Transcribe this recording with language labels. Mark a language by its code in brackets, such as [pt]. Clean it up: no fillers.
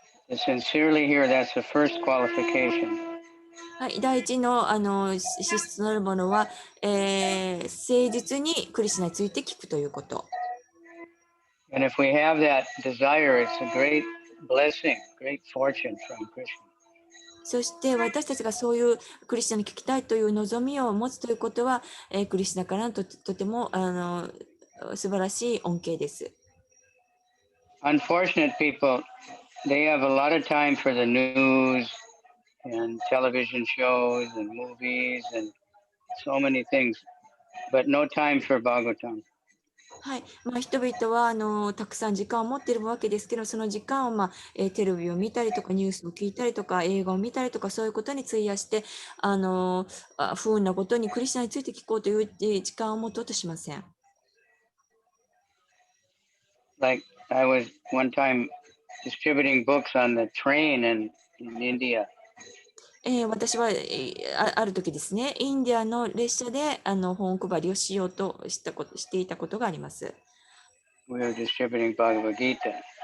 [en] Sincerely hear, that's the first qualification. [ja] はい、第一の資質となるものは、誠実にクリシュナについて聞くということ。 [en] And if we have that desire, it's a great blessing, great fortune from Krishna. [ja] そして私たちがそういうクリシュナに聞きたいという望みを持つということは、クリシュナからとても素晴らしい恩恵です。 [en] Unfortunate people, they have a lot of time for the news and television shows and movies and so many things, but no time for Bhagavatam. [ja] はい、人々はたくさん時間を持っているわけですけど、その時間を、テレビを見たりとかニュースを聞いたりとか映画を見たりとかそういうことに費やして不運なことにクリスチャンについて聞こうという時間を持とうとしません。 [en] Like I was one time distributing books on the train, and in India. [ja] 私は、ある時ですね、インディアの列車で本配りをしようとしていたことがあります。 [en] We were distributing Bhagavad Gita.